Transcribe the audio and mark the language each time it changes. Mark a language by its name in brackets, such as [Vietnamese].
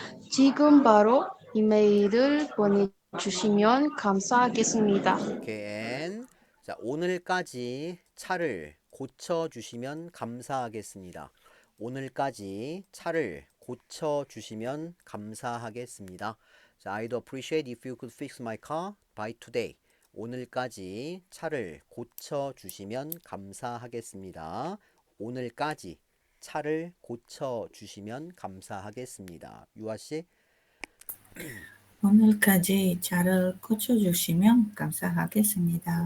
[Korean] 지금 바로 이메일을 보내주시면 감사하겠습니다. 오케이. 앤. 자, 오늘까지 차를 고쳐주시면 감사하겠습니다. 오늘까지 차를 고쳐주시면 감사하겠습니다. [English] 자, I'd appreciate if you could fix my car by today. [Korean] 오늘까지 차를 고쳐주시면 감사하겠습니다. 오늘까지 차를 고쳐주시면 감사하겠습니다. 유아씨? 오늘까지 차를 고쳐주시면 감사하겠습니다.